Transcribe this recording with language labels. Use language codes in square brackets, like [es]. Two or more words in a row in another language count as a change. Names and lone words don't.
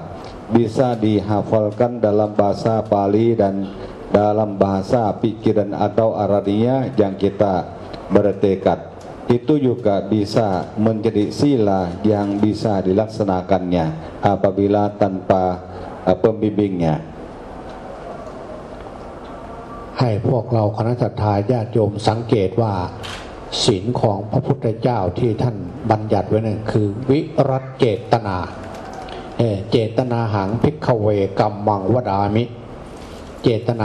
[id] Bisa dihafalkan dalam bahasa Pali dan dalam bahasa pikiran atau Arabia yang kita bertekad. itu juga bisa menjadi sila yang bisa dilaksanakannya apabila tanpa pembimbingnya. [th] ให้พวกเราคณะศรัทธาญาติโยมสังเกตว่าศีลของพระพุทธเจ้าที่ท่านบัญญัติไว้นั่นคือวิรัตเจตนา [pi] เจตนาหังภิกขเวกัมมังวดามิ [th] เจต